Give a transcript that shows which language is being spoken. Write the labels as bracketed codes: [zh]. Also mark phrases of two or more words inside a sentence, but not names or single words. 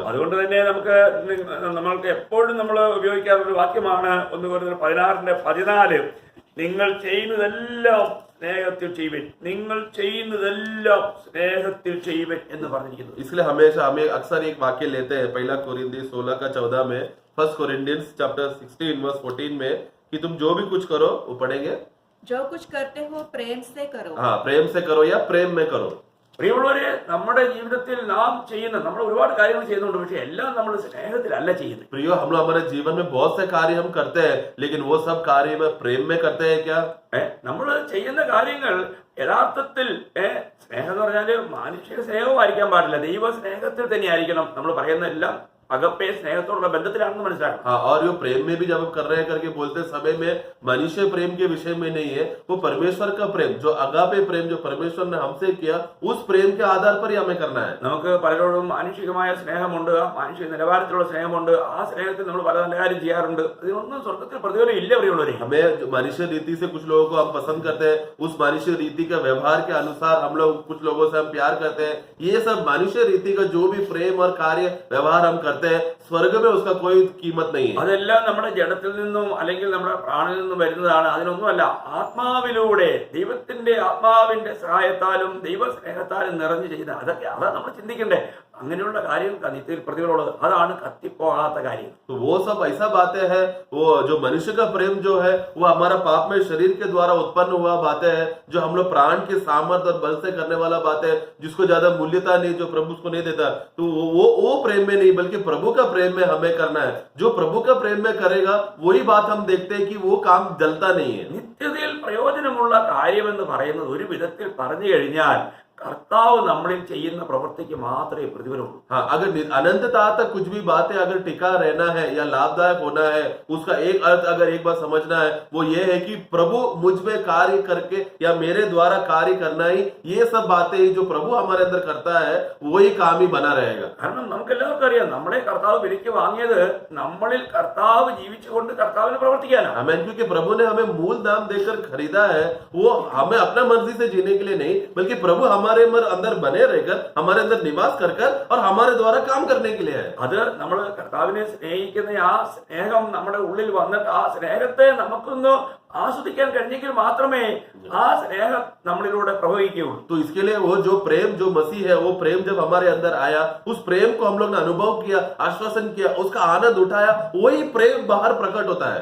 [ml] അതുകൊണ്ട് തന്നെ നമ്മൾക്ക് എപ്പോഴും നമ്മൾ ഉപയോഗിക്കാറുള്ള ഒരു വാക്യമാണ് 1 കൊരിന്ത്യർ 16:14. നിങ്ങൾ ചെയ്യുന്നതെല്ലാം സ്നേഹത്തിൽ ചെയ്യുവിൻ, നിങ്ങൾ ചെയ്യുന്നതെല്ലാം സ്നേഹത്തിൽ ചെയ്യുവിൻ എന്ന് പറഞ്ഞിരിക്കുന്നു. [hi] इसलिए हमेशा हमें अक्सर एक वाक्य लेते हैं 1 कोरिन्थी 16:14 में [en] 1 Corinthians chapter 16 verse 14 [hi] में कि तुम जो भी कुछ करो वो पढ़ेंगे जो कुछ करते हो प्रेम से करो. हाँ प्रेम से करो या प्रेम में करो. [ml] പ്രിയമുള്ളവരെ, നമ്മുടെ ജീവിതത്തിൽ നാം ചെയ്യുന്ന നമ്മൾ ഒരുപാട് കാര്യങ്ങൾ ചെയ്യുന്നുണ്ട്, പക്ഷെ എല്ലാം നമ്മൾ സ്നേഹത്തിലല്ല ചെയ്യുന്നത്. [hi] प्रियो हम लोग हमारे जीवन में बहुत से कार्य हम करते हैं लेकिन वो सब कार्य में प्रेम में करते हैं क्या? [ml] നമ്മൾ ചെയ്യുന്ന കാര്യങ്ങൾ യഥാർത്ഥത്തിൽ സ്നേഹം എന്ന് പറഞ്ഞാല് മാനുഷിക സ്നേഹവും ആയിരിക്കാൻ പാടില്ല, ദൈവ സ്നേഹത്തിൽ തന്നെ ആയിരിക്കണം. നമ്മൾ പറയുന്ന എല്ലാം अगप्पे स्नेहത്തോടുള്ള ബന്ധത്തിലാണെന്ന് മനസ്സിലാക്കണം. [hi] हाँ, और जो प्रेम में भी जब हम कर रहे हैं करके बोलते समय में मनुष्य प्रेम के विषय में नहीं है, वो परमेश्वर का प्रेम जो अगापे प्रेम जो परमेश्वर ने हमसे किया उस प्रेम के आधार पर ही हमें करना है. [ml] നമുക്ക് പലരോടും മാനുഷികമായ സ്നേഹമുണ്ട്, മാനുഷിക നിലവാരത്തിലുള്ള സ്നേഹമുണ്ട്. ആ സ്നേഹത്തിൽ നമ്മൾ പല നല്ല കാര്യം ചെയ്യാറുണ്ട്. അതിനൊന്നും സ്വർഗത്തിൽ പ്രതിഫലം ഇല്ല. പ്രിയമുള്ളവരെ, [hi] हमें मनुष्य रीति से कुछ लोगों को हम पसंद करते हैं, उस मनुष्य रीति का व्यवहार के अनुसार हम लोग कुछ लोगों से हम प्यार करते हैं. ये सब मनुष्य रीति का जो भी प्रेम और कार्य व्यवहार हम करते हैं स्वर्ग में उसका कोई कीमत नहीं है. [ml] അതെല്ലാം നമ്മുടെ ജഡത്തിൽ നിന്നും അല്ലെങ്കിൽ നമ്മുടെ പ്രാണനിൽ നിന്നും വരുന്നതാണ്. അതിനൊന്നുമല്ല, ആത്മാവിലൂടെ ദൈവത്തിന്റെ ആത്മാവിന്റെ സഹായത്താലും ദൈവ സ്നേഹത്താലും നിറഞ്ഞു ചെയ്ത അതാ നമ്മൾ ചിന്തിക്കണ്ടേ. അങ്ങനെയുള്ള കാര്യങ്ങൾക്ക് നിത്യത്തിൽ പ്രതികളുള്ളത് അതാണ് കത്തിപ്പോകാത്ത കാര്യം. [hi] तो वो सब ऐसा बातें हैं, वो जो मनुष्य का प्रेम जो है वो हमारा पाप में शरीर के द्वारा उत्पन्न हुआ बातें हैं, जो हम लोग प्राण के सामर्थ्य और बल से करने वाला बातें, जिसको ज्यादा मूल्यता नहीं, जो प्रभु उसको नहीं देता. तो वो प्रेम में नहीं बल्कि प्रभु का प्रेम में हमें करना है. जो प्रभु का प्रेम में करेगा वही बात हम देखते हैं कि वो काम जलता नहीं है. [ml] നിത്യതയിൽ പ്രയോജനമുള്ള കാര്യമെന്ന് പറയുന്നത് ഒരു വിധത്തിൽ പറഞ്ഞു കഴിഞ്ഞാൽ കർത്താവ് നമ്മളിൽ ചെയ്യുന്ന പ്രവൃത്തിക്ക് മാത്രമേ പ്രതിഫലമുള്ളൂ. [hi] हाँ, अगर अनंतता तक कुछ भी बातें अगर टिका रहना है या लाभदायक होना है, उसका एक अर्थ अगर एक बार समझना है वो ये है कि प्रभु मुझ में कार्य करके या मेरे द्वारा कार्य करना ही, ये सब बातें जो प्रभु हमारे अंदर करता है वही काम ही बना रहेगा. [ml] കാരണം നമുക്ക് എല്ലാവർക്കും അറിയാം, നമ്മളെ കർത്താവ് വിലയ്ക്ക് വാങ്ങിയത് നമ്മളിൽ കർത്താവ് ജീവിച്ചുകൊണ്ട് കർത്താവിന് പ്രവർത്തിക്കാനാണ്. [hi] हमें क्योंकि प्रभु ने हमें मूल दाम देकर खरीदा है, वो हमें अपना मर्जी से जीने के लिए नहीं बल्कि प्रभु हमारे अंदर बने रहकर हमारे अंदर निवास कर और हमारे द्वारा काम करने के लिए है. [ml] അത് നമ്മൾ കർത്താവിനെ സ്നേഹിക്കുന്ന ആ സ്നേഹം നമ്മുടെ ഉള്ളിൽ വന്നിട്ട് ആ സ്നേഹത്തെ നമുക്കൊന്ന് ആസ്വദിക്കാൻ കഴിഞ്ഞെങ്കിൽ മാത്രമേ ആ സ്നേഹം നമ്മളിലൂടെ പ്രവഹിക്കുകയുള്ളൂ. [hi] तो इसके लिए वो जो प्रेम जो मसीह है, वो प्रेम जब हमारे अंदर आया, उस प्रेम को हम लोग ने अनुभव किया, आश्वासन किया, उसका आनंद उठाया, वही प्रेम बाहर प्रकट होता है.